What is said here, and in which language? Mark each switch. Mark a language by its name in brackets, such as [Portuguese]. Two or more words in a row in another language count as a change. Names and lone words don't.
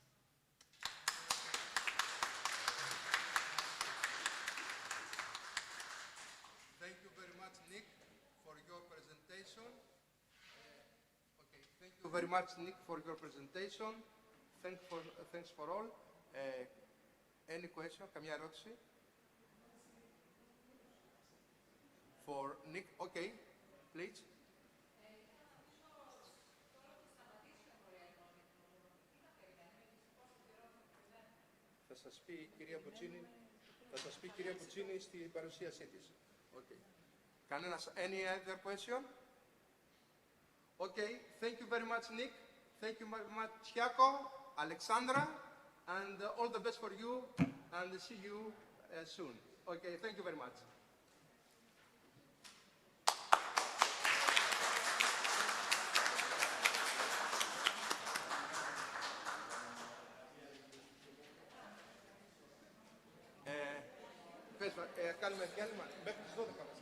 [English] Thank you very much, Nick, for your presentation. Thank you very much, Nick, for your presentation. Thanks for all. Any question? [Greek] Καμιά ερώτηση? [English] For Nick, okay, please. [Greek] Θα σας πει η κυρία Μπουτσίνη στην παρουσίασή της. Okay. Κανένας, [English] any other question? Okay, thank you very much, Nick. Thank you very much, Chiako, Alexandra, and all the best for you, and see you soon. Okay, thank you very much. [Greek] Κάνουμε διάλειμμα μέχρι τις 12.